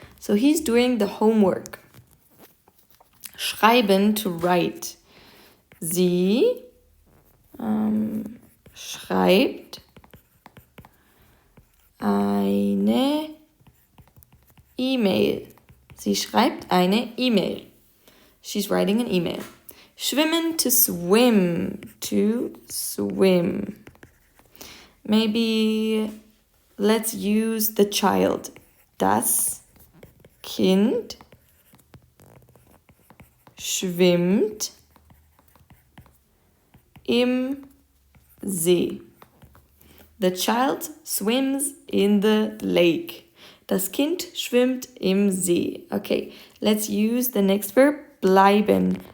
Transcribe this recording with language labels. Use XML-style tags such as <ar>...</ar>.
<en>So he's doing the homework. Schreiben, to write.</en> <de>Sie schreibt eine E-Mail. Sie schreibt eine E-Mail.</de> <en>She's writing an email. Schwimmen, to swim. To swim. Maybe let's use the child.</en> <de>Das Kind schwimmt im See.</de> <en>The child swims in the lake.</en> <de>Das Kind schwimmt im See.</de> <en>Okay, let's use the next verb, bleiben.</en>